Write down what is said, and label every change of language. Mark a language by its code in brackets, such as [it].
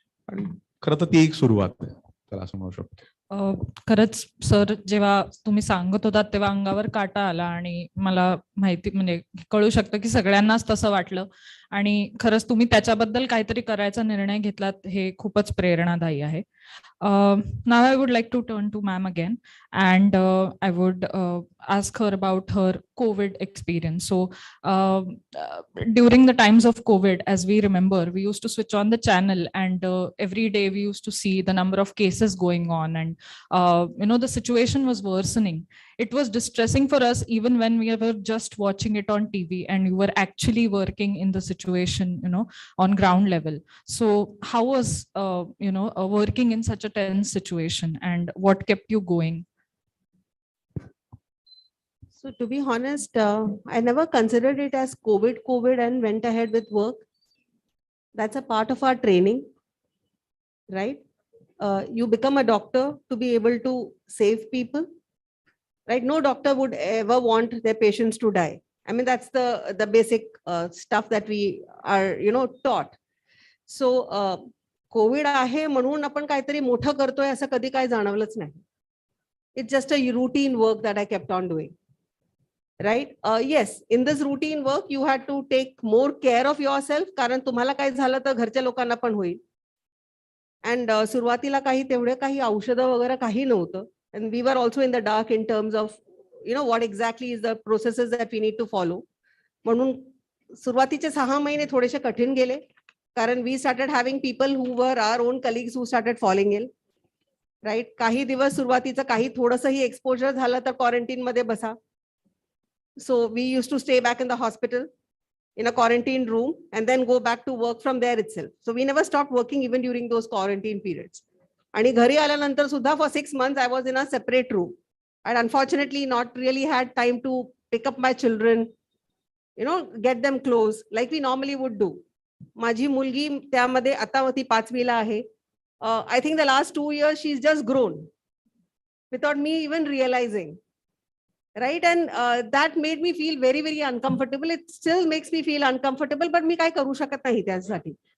[mr] आणि खरं तर ती एक सुरुवात आहे, त्याला असं म्हणू शकतो. खरंच सर, जेव्हा तुम्ही सांगत होतात तेव्हा अंगावर काटा आला, आणि मला माहिती म्हणजे कळू शकतं की सगळ्यांनाच तसं वाटलं. आणि खरंच तुम्ही त्याच्याबद्दल काहीतरी करायचा निर्णय घेतलात, हे खूपच प्रेरणादायी आहे. [en] Now I would like to turn to ma'am again, and I would ask her about her COVID experience. So during the times of COVID, as we remember, we used to switch on the channel, and every day we used to see the number of cases going on, and the situation was worsening. It was distressing for us even when we were just watching it on TV and you were actually working in the situation, on ground level. So how was working in such a tense situation, and what kept you going? So to be honest, I never considered it as COVID and went ahead with work. That's a part of our training, right? You become a doctor to be able to save people, right? No doctor would ever want their patients to die. I mean, that's the basic stuff that we are, taught. [mr] So Covid आहे म्हणून आपण काहीतरी मोठं करतोय असं कधी काय जाणवलंच नाही. [en] It's just a routine work that I kept on doing. Right? Yes, in this routine work, you had to take more care of yourself, [mr] कारण तुम्हाला काय झालं तर घरच्या लोकांना पण होईल. And सुरुवातीला तेवढे काही औषधं वगैरे काही नव्हतं. [en] And we were also in the dark in terms of, what exactly is the processes that we need to follow. [mr] म्हणून सुरुवातीचे 6 महिने थोडेसे कठीण गेले, कारण [en] we started having people who were our own colleagues who started falling ill. Right? [mr] काही दिवस सुरुवातीचं काही थोडंसंही एक्सपोजर झालं तर क्वारंटीन मध्ये बसा. [en] So we used to stay back in the hospital in a quarantine room and then go back to work from there itself. So we never stopped working even during those quarantine periods. [mr] आणि घरी आल्यानंतर सुद्धा [en] for 6 months I was in a separate room. I'd unfortunately not really had time to pick up my children, get them close like we normally would do. [mr] माझी मुलगी त्यामध्ये आता ती 5वीला आहे. [en] I think the last 2 years she's just grown without me even realizing. Right? And that made me feel very, very uncomfortable. It still makes me feel uncomfortable, but [mr] मी काय करू शकत नाही त्यासाठी.